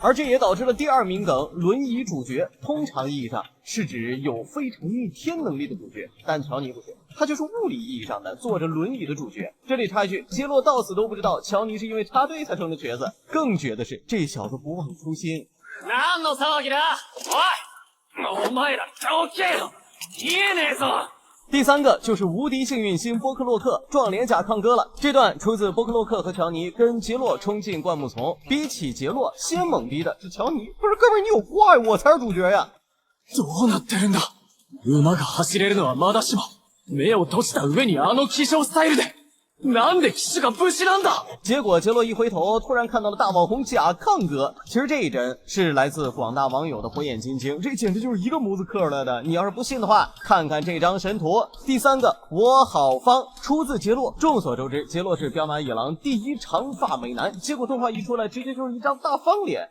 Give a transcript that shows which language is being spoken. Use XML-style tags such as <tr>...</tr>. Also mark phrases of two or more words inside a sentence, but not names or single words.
<zh>而这也导致了第二名梗，轮椅主角。通常意义上是指有非常逆天能力的主角，但乔尼不是，他就是物理意义上的坐着轮椅的主角。这里插一句，杰洛到死都不知道乔尼是因为插队才成的瘸子。更绝的是，这小子不忘初心。</zh> <ja>何の騒ぎだ？おい！お前らどけよ！言えねえぞ！</ja> <zh>第三个就是无敌幸运星波克洛克撞脸甲抗歌了。这段出自波克洛克和乔尼跟杰洛冲进灌木丛，比起杰洛先懵逼的是乔尼。不是哥们，你有怪，我才是主角呀！</zh> <ja>どうなってるんだ？馬が走れるのはまだしも、目を閉じた上に気象スタイルで。なんで騎士が武士なんだ？</ja> <zh>结果杰洛一回头，突然看到了大网红甲亢哥。其实这一帧是来自广大网友的火眼金睛，这简直就是一个模子刻出来的。你要是不信的话，看看这张神图。第三个，我好方出自杰洛。众所周知，杰洛是彪马野狼第一长发美男，结果动画一出来，直接就是一张大方脸。</zh>